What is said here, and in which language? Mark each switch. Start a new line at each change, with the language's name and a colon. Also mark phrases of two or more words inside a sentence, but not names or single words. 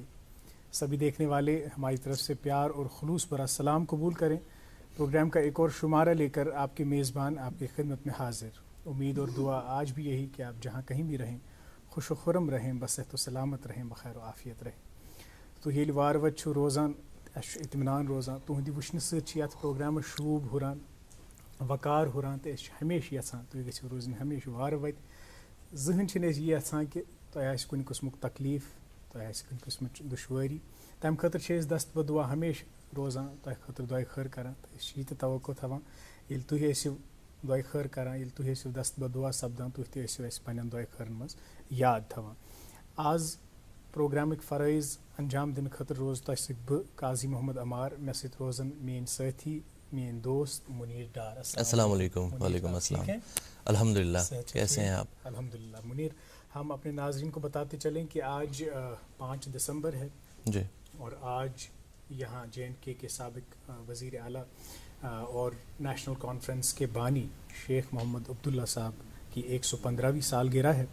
Urdu: سبھی دیکھنے والے ہماری طرف سے پیار اور خلوص بھرا سلام قبول کریں. پروگرام کا ایک اور شمارہ لےکر آپکے میزبان آپکی خدمت میں حاضر. امید اور دعا آج بھی یہی کہ آپ جہاں کہیں بھی رہیں خوش خرم رہیں، بصحت سلامت رہیں، بخیر عافیت رہیں.
Kashmiri: तो ये वार वत रोज़ान इत्मीनान रोज़ान तुहंदि वुचन सत प्रोग्राम शूब हुरान वकार हुरान, तो हमेशा यचान तुम गो रोजन हमेशा वार वत। जहन ये यचान कि तुम कुन किस्मुक तकलीफ, तुम कुन किस्म दुश्वारी, तम खतर दस्त दुआ हमेशा रोजान तुम खतर दुआ खैर करान। तो यह तवक्को थवान ये तुम दुआ खैर करान, ये तुम दस्त दुआ सपदान, तुम तन दुआ खैरन मज याद थवान। आज प्रोग्रामिक फ़राइज़ अंजाम दिन खतर रोज़ तुम सत बह काजी मोहम्मद अमार, मे सत रोज़न मेन साथी मेन दोस्त मुनीर डार।
Urdu: السلام علیکم۔ وعلیکم السلام. الحمدللہ، کیسے ہیں آپ? الحمدللہ. منیر، ہم اپنے ناظرین کو بتاتے چلیں کہ آج 5 دسمبر ہے جی، اور آج یہاں JNK کے سابق وزیر اعلیٰ اور نیشنل کانفرنس کے بانی شیخ محمد عبداللہ صاحب کی 115ویں سالگرہ ہے